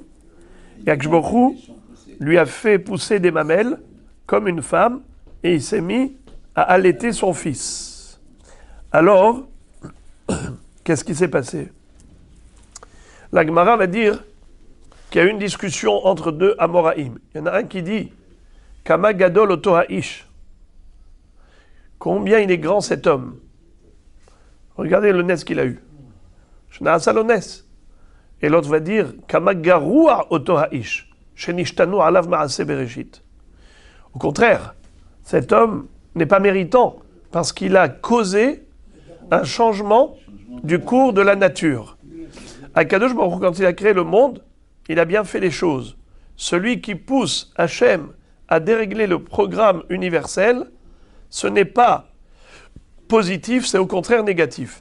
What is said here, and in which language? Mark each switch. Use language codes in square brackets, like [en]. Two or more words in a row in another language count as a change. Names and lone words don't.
[fr] Et [he] הקדוש ברוך הוא [fr] lui a fait pousser des mamelles comme une femme et il s'est mis à allaiter son fils. Alors, qu'est-ce qui s'est passé? La Gemara va dire qu'il y a eu une discussion entre deux Amoraïm. Il y en a un qui dit [he] כמה גדול אותו האיש. [fr] Combien il est grand cet homme? Regardez le nes qu'il a eu. [he] שנעשה לו נס. [fr] Et l'autre va dire [he] כמה גרוע אותו האיש. שנשתנו עליו מעשה בראשית. [fr] Au contraire, cet homme n'est pas méritant parce qu'il a causé un changement du cours de la nature. [he] הקדוש ברוך הוא, [fr] quand il a créé le monde, il a bien fait les choses. Celui qui pousse Hachem à dérégler le programme universel, ce n'est pas positif, c'est au contraire négatif.